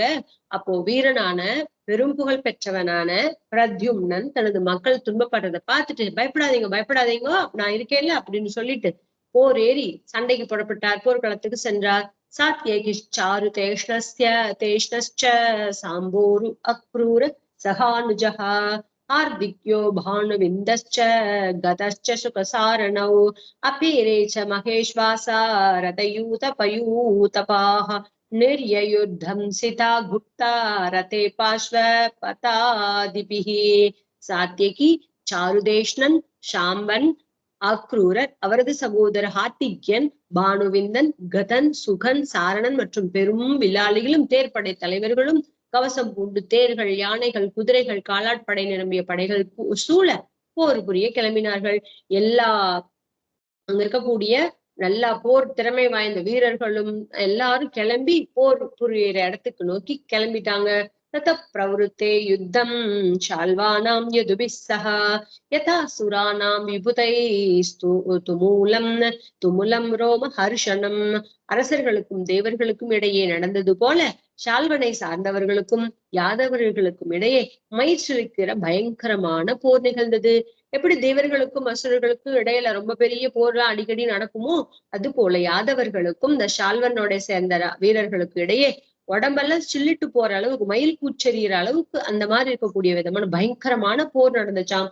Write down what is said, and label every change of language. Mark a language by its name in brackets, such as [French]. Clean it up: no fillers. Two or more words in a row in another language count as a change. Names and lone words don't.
[Tamil] அப்போ வீரனான பெரும் புகழ் பெற்றவனான பிரத்யும்னன் தனது மக்கள் துன்பப்படுறதை பார்த்துட்டு பயப்படாதீங்க நான் இருக்கேன்ல அப்படின்னு சொல்லிட்டு போர் ஏறி சண்டைக்கு புறப்பட்டார், போர்க்களத்துக்கு சென்றார். [Sanskrit] सात्यकिश्चारु देष्णश्च साम्बो अक्रूर सहानुजः हार्दिक्यो भानुविन्दश्च गतश्च सुखसारणौ अपीरे च महेश्वासा रथयूतपयूतपाः निर्ययुद्धं सिता गुप्ता रथे पार्श्वपतादिभिः. [Tamil] சாத்தியகி, சாருதேஷ்ணன், சாம்பன், அக்ரூரர், அவரது சகோதரர் ஹார்த்திக்யன், பானுவிந்தன், கதன், சுகன், சாரணன் மற்றும் பெரும் வில்லாளிகளும் தேர்ப்படை தலைவர்களும் கவசம் பூண்டு தேர்கள், யானைகள், குதிரைகள், காலாட்படை நிரம்பிய படைகள் சூழ போர் புரிய கிளம்பினார்கள். எல்லா அங்க இருக்கக்கூடிய நல்லா போர் திறமை வாய்ந்த வீரர்களும் எல்லாரும் கிளம்பி போர் புரியிற இடத்துக்கு நோக்கி கிளம்பிட்டாங்க. [Sanskrit] ततः प्रवृत्ते युद्धं शाल्वानां यदुभिः सह यथा सुराणां विभूतैस्तु तुमुलं ரோமஹர்ஷனம். [Tamil] அரசர்களுக்கும் தேவர்களுக்கும் இடையே நடந்தது போல ஷால்வனை சார்ந்தவர்களுக்கும் யாதவர்களுக்கும் இடையே மயிற்சிருக்கிற பயங்கரமான போர் நிகழ்ந்தது. எப்படி தேவர்களுக்கும் அசுரர்களுக்கும் இடையில ரொம்ப பெரிய போர்லாம் அடிக்கடி நடக்குமோ அது போல யாதவர்களுக்கும் இந்த ஷால்வனோட சேர்ந்த வீரர்களுக்கு இடையே உடம்பெல்லாம் சில்லிட்டு போற அளவுக்கு, மயில் கூச்செறிகிற அளவுக்கு அந்த மாதிரி இருக்கக்கூடிய விதமான பயங்கரமான போர் நடந்துச்சாம்.